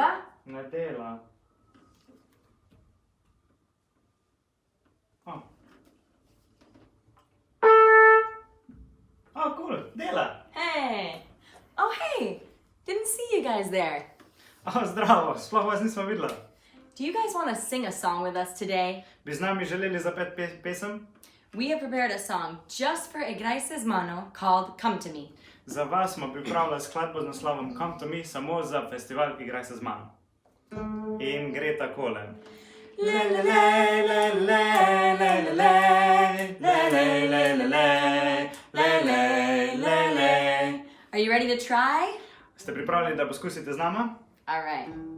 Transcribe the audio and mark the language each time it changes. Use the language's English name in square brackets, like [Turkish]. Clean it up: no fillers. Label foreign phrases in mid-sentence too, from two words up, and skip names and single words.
[Slovenian] Ne dela. Oh, cool, dela. [English] Hey! Oh, hey! Didn't see you guys there. [Slovenian] Oh, zdravo, sploh vas nismo videla. [English] Do you guys want to sing a song with us today? [Slovenian] Bi z nami želeli zapeti pesem? [English] We have prepared a song just for Igraj se z mano called Come to Me. [Slovenian] Za vas smo pripravili skladbo z naslovom Come to Me samo za festival Igraj se z mano. In gre takole. [English] Are you ready to try? [Slovenian] Ste pripravljeni, da poskusite z nama? [English] All right.